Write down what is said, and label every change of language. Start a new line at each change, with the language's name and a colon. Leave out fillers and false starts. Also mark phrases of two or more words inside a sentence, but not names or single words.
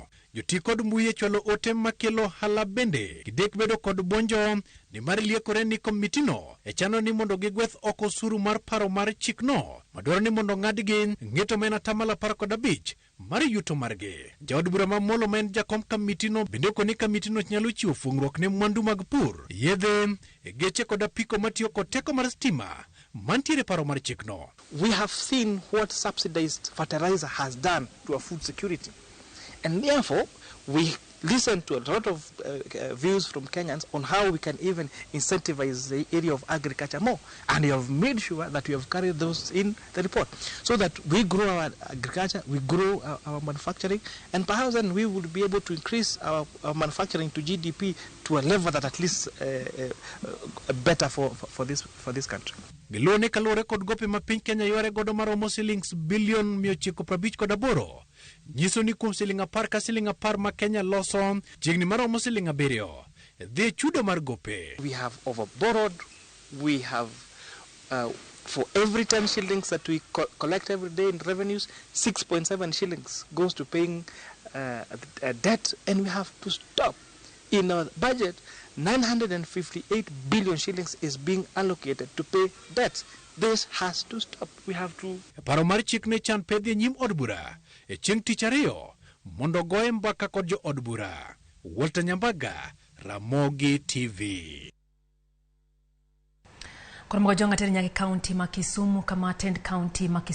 Luo (Kenya and Tanzania): Joti kod mbui chwalo ote makelo hala bende gidek bedo kod bonjo ni mar liekore ni komiti no chano ni mondo gigweth oko osuru mar paro mar chik no madwaro ni mondo ng'adgi ng'eto men atamalo 15 mar yuto margi. Jaod bura mamolo men jakom kamiti no bende koni kamiti no nyalo chiwo fungruok ne mwandu mag pur, yedhe, geche kod apiko matiyo kod teko mar stima mantiere paro mar chik no.
English: We have seen what subsidized fertilizer has done to our food security. And therefore, we listen to a lot of views from Kenyans on how we can even incentivize the area of agriculture more. And we have made sure that we have carried those in the report so that we grow our agriculture, we grow our manufacturing, and perhaps then we would be able to increase our manufacturing to GDP to a level that at least better for this country.
Luo (Kenya and Tanzania): Gilone kalore kod gope ma piny Kenya yore godo maromo shillings bilion 958 nyiso ni kuom siling 10 ka siling 10 ma Kenya loso chiegni maromo siling 7 dhi chudo mar gope.
English: We have overborrowed. We have for every 10 shillings that we collect every day in revenues, 6.7 shillings goes to paying debt, and we have to stop. In our budget, 958 billion shillings is being allocated to pay debts. This has to stop. We have to.
Luo (Kenya and Tanzania): Paro mar chik ne chan pedhi nyim od bura e chieng' tich ariyo mondo goye mbaka kod jo od bura. Walter Nyabaga, Ramogi TV. Kwa mga jonga teri nyaki county ma Kisumu kama attend county ma Kisumu.